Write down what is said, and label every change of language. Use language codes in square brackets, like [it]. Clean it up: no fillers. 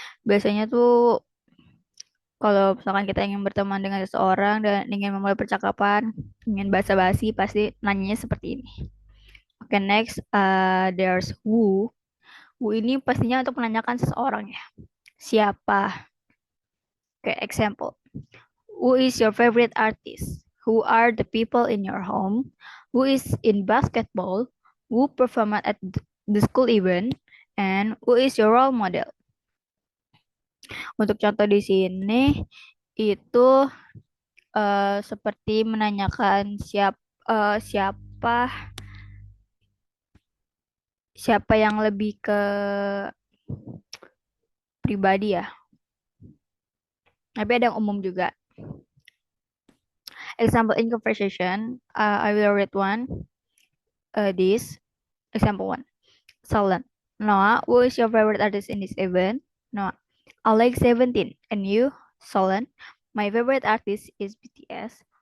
[id] Biasanya tuh kalau misalkan kita ingin berteman dengan seseorang dan ingin memulai percakapan, ingin basa-basi, pasti nanyanya seperti ini. [en] Oke, next, there's who. Who [id] ini pastinya untuk menanyakan seseorang ya. Siapa? Oke, [en] example. Who is your favorite artist? Who are the people in your home? Who is in basketball? Who performed at the school event? And who is your role model? [id] Untuk contoh di sini itu seperti menanyakan siapa siapa yang lebih ke pribadi ya. Tapi ada yang umum juga. [en] Example in conversation, I will read one. This example 1. Solon. Noah, who is your favorite artist in this event? Noah. Alex 17. And you, Solon? My favorite artist is BTS.